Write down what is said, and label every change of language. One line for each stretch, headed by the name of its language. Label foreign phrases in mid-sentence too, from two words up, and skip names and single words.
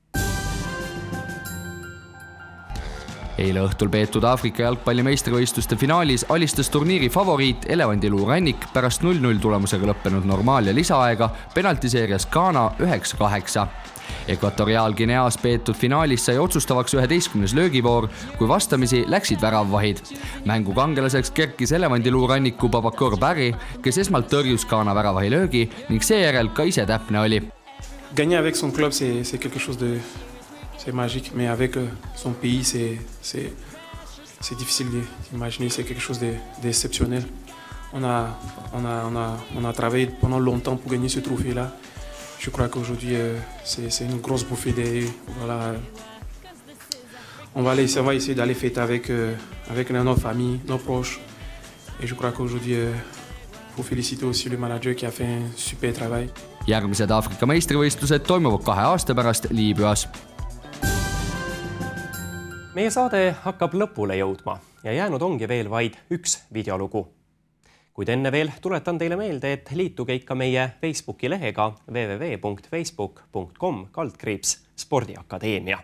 Estonian: Eile õhtul peetud Aafrika jalgpalli meistrivõistluste finaalis alistas turniiri favoriit Elevandiluu Rannik pärast 0-0 tulemusega lõppenud Normaalia lisaaega penaltiseerias Ghana 9-8. Ekvatoriaalgineas peetud finaalis sai otsustavaks 11. löögivoor, kui vastamisi läksid väravvahid. Mängu kangelaseks kerkis Elevandiluu Ranniku Babakor Barry, kes esmalt tõrjus Ghana väravahi löögi ning seejärel ka ise täpne oli.
French: Gagner avec son club, c'est quelque chose de... C'est magique, mais avec son pays, c'est difficile d'imaginer. C'est quelque chose d'exceptionnel. On a travaillé pendant longtemps pour gagner ce trophée-là. Je crois qu'aujourd'hui, c'est une grosse bouffée d'air. Voilà. On va essayer d'aller fêter avec nos familles, nos proches. Et je crois qu'aujourd'hui, il faut féliciter aussi le manager qui a fait un super travail.
Estonian: Järgmised Aafrika meistrivõistlused toimuvad 2 aasta pärast Liibüas. Meie saade hakkab lõpule jõudma ja jäänud ongi veel vaid üks videolugu. Kuid enne veel tuletan teile meelde, et liituge ikka meie Facebooki lehega www.facebook.com/spordiakadeemia.